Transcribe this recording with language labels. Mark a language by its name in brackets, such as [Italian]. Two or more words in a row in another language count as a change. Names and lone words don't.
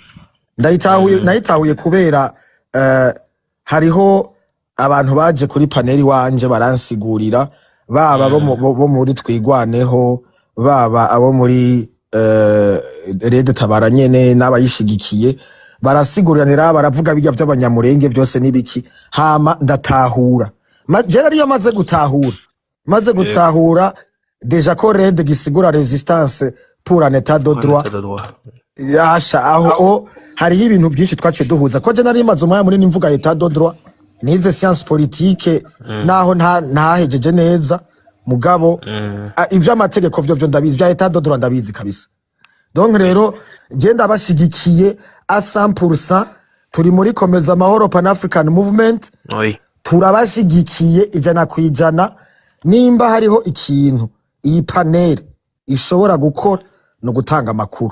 [Rundi] Nayitahuye kubera hariho abantu baje kuri paneli wanje baransigurira, baba bo muri twigwaneho, baba abo muri Red Tabara nyene n'abayishigikiye barasiguriranira, baravuga bijya by'abanyamurenge byose nibiki, hama ndatahura. Je ariyo maze gutahura deja ko Red gisigura [French] resistance pour un état de droit. [Rundi] Yasha aho hari ibintu byinshi twace duhuza ko je nari maze umwanya muri nimvuga [French] état de droit, [Rundi] nize [French] science politique [Rundi] naho ntahejeje neza mugabo ivyo amategeko byo ndabizi, bya [French] état de droit [Rundi] ndabizi kabisa. Donc rero je ndabashigikiye a 100%, turi muri Komeza Amahoro Pan African Movement. Turabashigikiye ijana kwijana. Nimba hariho ikintu iyi panel ishobora gukora no gutanga makuru.